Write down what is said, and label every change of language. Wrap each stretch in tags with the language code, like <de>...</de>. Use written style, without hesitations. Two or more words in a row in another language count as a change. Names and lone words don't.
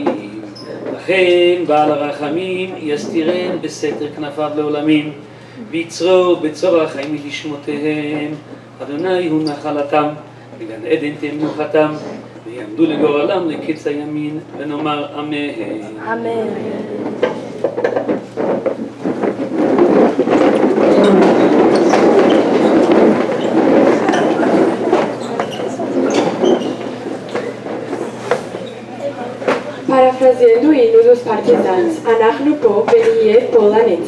<he>לכן בעל הרחמים יסתירם בסתר כנפיו לעולמים, ויצרור בצור החיים לשמותיהם. אדוני הוא נחלתם, בגן עדן תהיה מנוחתם, ויעמדו לגורלם לקץ הימין, ונאמר אמן. אמן.</he> <pt>Parafraseando o hino dos partisanos,</pt> <he>אנחנו פה ונהיה פה לנצח.</he>